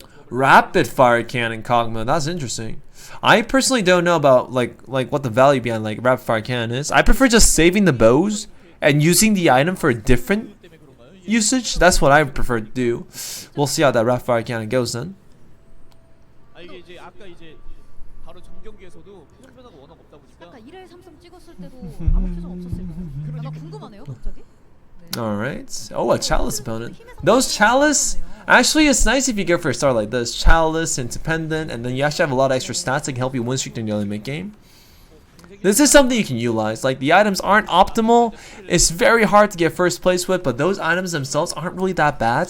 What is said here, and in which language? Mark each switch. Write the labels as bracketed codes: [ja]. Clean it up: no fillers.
[en] Rapid Fire Cannon Kog'Maw. That's interesting. I personally don't know about like what the value behind like Rapid Fire Cannon is. I prefer just saving the bows and using the item for a different usage. That's what I prefer to do. We'll see how that Rapid Fire Cannon goes then. [ko] 이게 이제 아까 이제 바로 전 경기에서도 표정 변화가 워낙 없다 보니까 약간 1회 3성 찍었을 때도 아무 표정 없었을 거예요. 나 궁금하네요, 갑자기. [en] Alright. Oh, a Chalice opponent. Those Chalice, actually it's nice if you go for a start like this. Chalice, Independent, and then you actually have a lot of extra stats that can help you win streak in the early mid game. This is something you can utilize. Like, the items aren't optimal. It's very hard to get first place with, but those items themselves aren't really that bad.